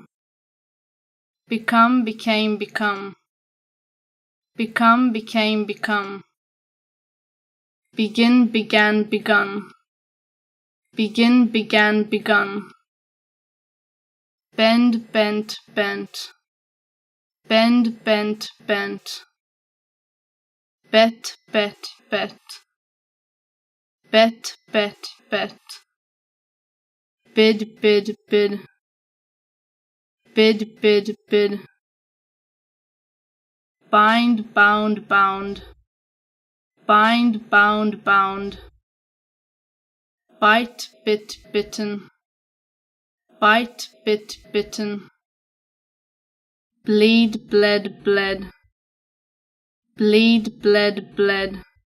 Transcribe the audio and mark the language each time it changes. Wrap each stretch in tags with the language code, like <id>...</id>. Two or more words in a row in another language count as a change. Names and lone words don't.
<en>Become, became, become. Become, became, become. Begin, began, begun. Begin, began, begun. Bend, bent, bent. Bend, bent, bent. Bet, bet, bet. Bet, bet, bet. Bid, bid, bid. Bid, bid, bid. Bind, bound, bound. Bind, bound, bound. Bite, bit, bitten. Bite, bit, bitten. Bleed, bled, bled. Bleed, bled, bled.</en>